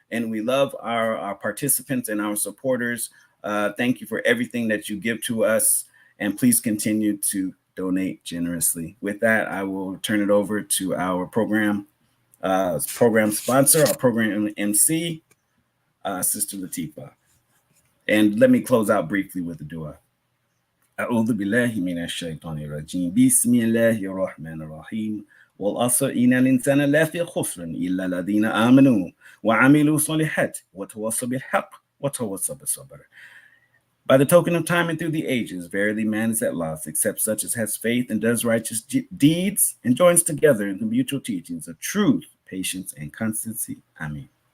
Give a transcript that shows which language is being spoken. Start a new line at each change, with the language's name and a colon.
English: And we love our participants and our supporters. Thank you for everything that you give to us. And please continue to donate generously. With that, I will turn it over to our program sponsor, our program MC, Sister Latifa. And let me close out briefly with a dua.
Arabic: أعوذ بالله من الشيطان الرجيم بسم الله الرحمن الرحيم والعصر إن الإنسان لفي خسر إلا الذين آمنوا وعملوا الصالحات وتواصوا بالحق وتواصوا بالصبر.
English: By the token of time and through the ages, verily man is at loss, except such as has faith and does righteous deeds and joins together in the mutual teachings of truth, patience, and constancy. Amen.